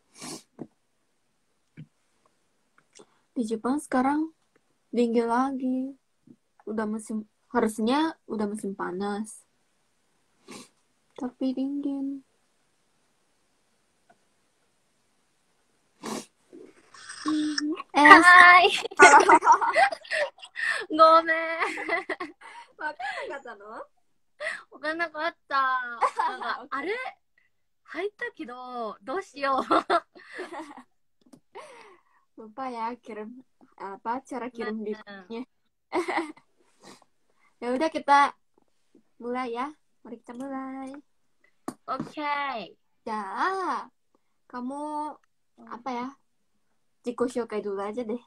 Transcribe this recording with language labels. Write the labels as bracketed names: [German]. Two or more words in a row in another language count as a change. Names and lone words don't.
[Indonesian] Di Jepang sekarang dingin lagi. Harusnya udah musim panas. Tapi dingin. Hai. [Japanese] ごめん。わかんなかったの？わかんなかった。あれ入ったけど、どうしよう。 [Indonesian] Lupa ya cara kirim linknya. Ya udah, kita mulai ya. Mari kita mulai. Oke. Ya, kamu [Japanese] 自己紹介 [Indonesian] dulu aja deh.